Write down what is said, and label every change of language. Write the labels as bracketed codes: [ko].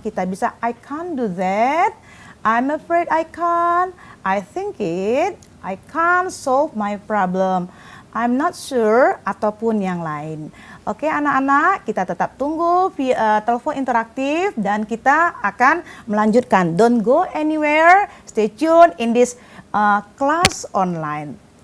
[id] Kita bisa [en] I can't do that, I'm afraid I can't, I think it, I can't solve my problem, I'm not sure, [id] ataupun yang lain. Oke anak-anak, kita tetap tunggu via telepon interaktif dan kita akan melanjutkan. [en] Don't go anywhere, stay tuned in this class online.